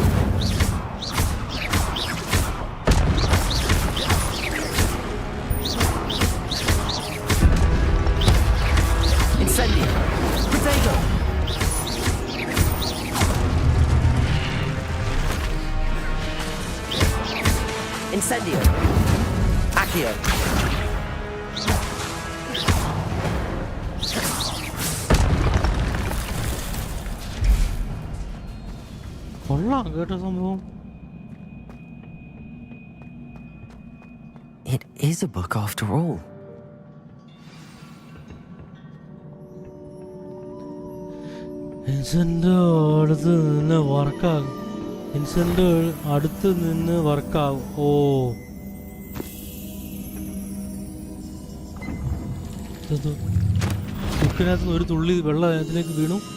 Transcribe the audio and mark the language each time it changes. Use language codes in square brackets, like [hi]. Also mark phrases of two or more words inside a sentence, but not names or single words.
[la] Incendio. Protego. Incendio. Accio. [ml] കൊള്ളാം കേട്ടോ സംഭവം. [en] It is a book after all. [ml] ഇൻസെന്റ് അടുത്ത് നിന്ന് വർക്കാകും. ഇൻസെന്റ് അടുത്ത് നിന്ന് വർക്കാകും. ഓ കുക്കിനകത്ത് ഒരു തുള്ളി വെള്ളം അതിലേക്ക് വീണു.